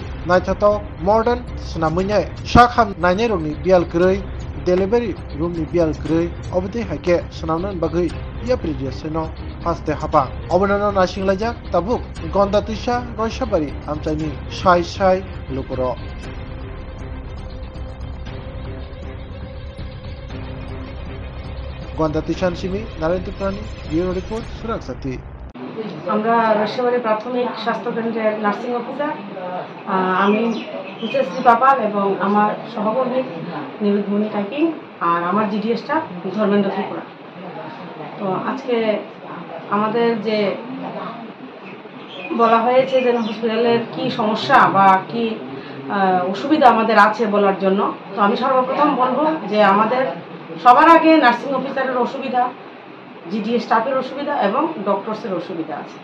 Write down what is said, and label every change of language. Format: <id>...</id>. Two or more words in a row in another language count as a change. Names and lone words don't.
<trp>Naitato Modern Snamunya Sakam Naneroni Bial Grey</trp> <en>Delivery room</en> <trp>ni bial grey obte hake sunanan bagai ya previous no haste hapa obnana nasing lajak tabuk gonda tisha roshabari amchani shai lukuro gonda tishan simi narendra prani</trp> <en>bureau report</en> <trp>suraksati</trp> <bn>আমরা রসবাড়ি প্রাথমিক স্বাস্থ্য কেন্দ্রের</bn> <en>nursing officer</en> <bn>আমি উচ্চশ্রী পাপাল এবং আমার সহকর্মী নিরুদ্মণি টাইপিং আর আমার</bn> <en>GD staff</en> <bn>ধর্মেন্দ্র ত্রিপুরা। তো আজকে আমাদের যে বলা হয়েছে যে হসপিটালের কি সমস্যা বা কি অসুবিধা আমাদের আছে বলার জন্য, তো আমি সর্বপ্রথম বলবো যে আমাদের সবার আগে নার্সিং অফিসারের অসুবিধা, জিডি স্টাফের অসুবিধা এবং ডক্টরসের অসুবিধা আছে।</bn>